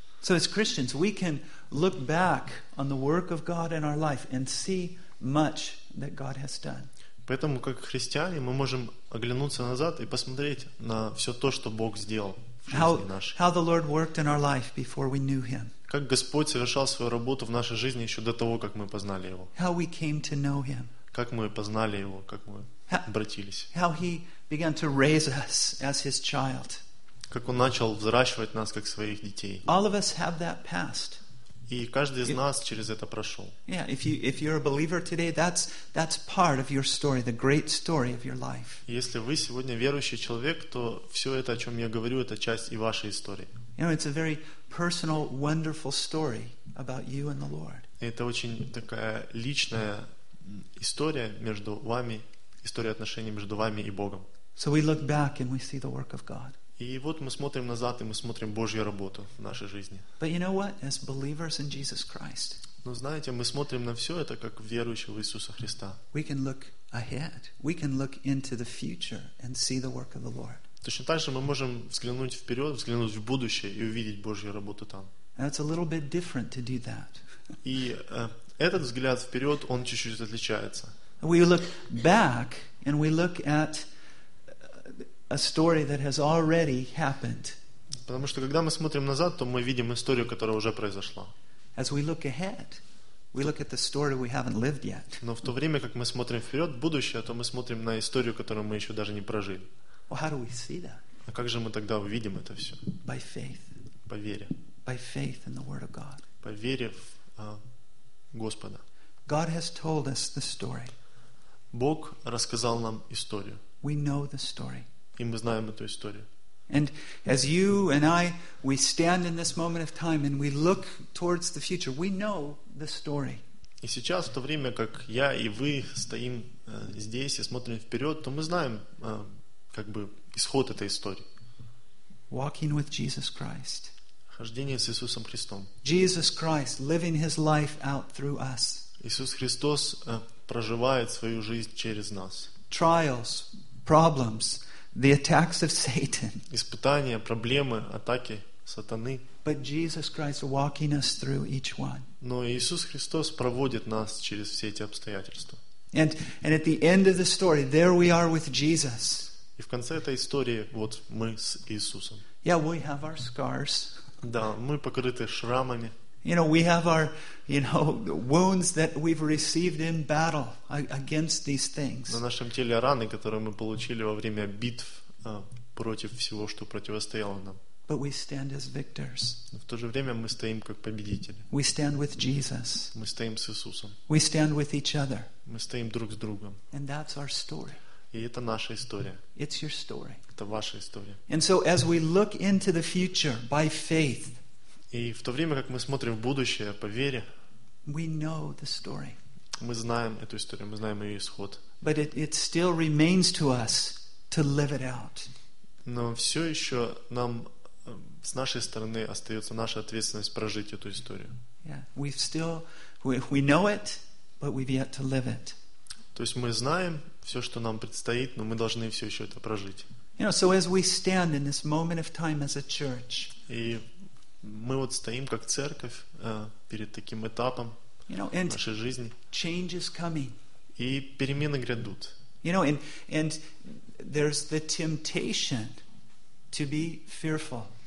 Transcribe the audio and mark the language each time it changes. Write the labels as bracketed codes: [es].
[en] So as Christians, we can look back on the work of God in our life and see much that God has done. [ru] Поэтому как христиане мы можем оглянуться назад и посмотреть на всё то, что Бог сделал в жизни нашей. [en] How the Lord worked in our life before we knew him. [ru] Как Господь совершал свою работу в нашей жизни ещё до того, как мы познали его. [en] How we came to know him. [ru] Как мы познали его, как мы обратились. [en] How he began to raise us as his child. [ru] Как он начал взращивать нас как своих детей. [en] All of us have that past. [ru] И каждый из нас через это прошел. [en] Yeah, if you're a believer today, that's part of your story, the great story of your life. [ru] Если вы сегодня верующий человек, то все это, о чем я говорю, это часть и вашей истории. [en] You know, it's a very personal, wonderful story about you and the Lord. [ru] Это очень такая личная история между вами, история отношений между вами и Богом. [en] So we look back and we see the work of God. [ru] И вот мы смотрим назад, и мы смотрим Божью работу в нашей жизни. [en] But you know what? As believers in Jesus Christ, [ru] но знаете, мы смотрим на все это, как верующие в Иисуса Христа. [en] We can look ahead. We can look into the future and see the work of the Lord. [ru] Точно так же мы можем взглянуть вперед, взглянуть в будущее и увидеть Божью работу там. [en] And it's a little bit different to do that. [ru] И этот взгляд вперед, он чуть-чуть отличается. [en] We look back and we look at a story that has already happened. [ru] Потому что когда мы смотрим назад, то мы видим историю, которая уже произошла. [en] As we look ahead, we look at the story we haven't lived yet. [ru] Но в то время, как мы смотрим вперед, в будущее, то мы смотрим на историю, которую мы еще даже не прожили. [en] Well, how do we see that? [ru] А как же мы тогда увидим это все? [en] By faith. [ru] По вере. [en] By faith in the Word of God. [ru] По вере в Господа. [en] God has told us the story. [ru] Бог рассказал нам историю. [en] We know the story. [ru] И мы знаем эту историю. [en] And as you and I, we stand in this moment of time and we look towards the future, we know the story. [ru] И сейчас, в то время, как я и вы стоим здесь и смотрим вперед, то мы знаем как бы исход этой истории. [en] Walking with Jesus Christ. [ru] Хождение с Иисусом Христом. [en] Jesus Christ living His life out through us. [ru] Иисус Христос проживает свою жизнь через нас. [en] Trials, problems, the attacks of Satan. [ru] Испытания, проблемы, атаки сатаны. [en] But Jesus Christ walking us through each one. [ru] Но Иисус Христос проводит нас через все эти обстоятельства. [en] And at the end of the story, there we are with Jesus. [ru] И в конце этой истории вот мы с Иисусом. [en] Yeah, we have our scars. [ru] Да, мы покрыты шрамами. [en] You know, we have our, you know, wounds that we've received in battle against these things. [ru] На нашем теле раны, которые мы получили во время битв против всего, что противостояло нам. [en] But we stand as victors. [ru] В то же время мы стоим как победители. [en] We stand with Jesus. [ru] Мы стоим с Иисусом. [en] We stand with each other. [ru] Мы стоим друг с другом. [en] And that's our story. [ru] И это наша история. [en] It's your story. [ru] Это ваша история. [en] And so as we look into the future by faith, [ru] и в то время, как мы смотрим в будущее по вере, [en] we know the story. [ru] Мы знаем эту историю, мы знаем ее исход. [en] But it still remains to us to live it out. [ru] Но все еще нам с нашей стороны остается наша ответственность прожить эту историю. [en] Yeah, we know it, but we've yet to live it. [ru] То есть мы знаем все, что нам предстоит, но мы должны все еще это прожить. [en] You know, so as we stand in this moment of time as a church. [ru] И мы вот стоим как церковь перед таким этапом нашей жизни. [en] Changes coming. [ru] И перемены грядут. [en] You know, and there's the temptation to be fearful.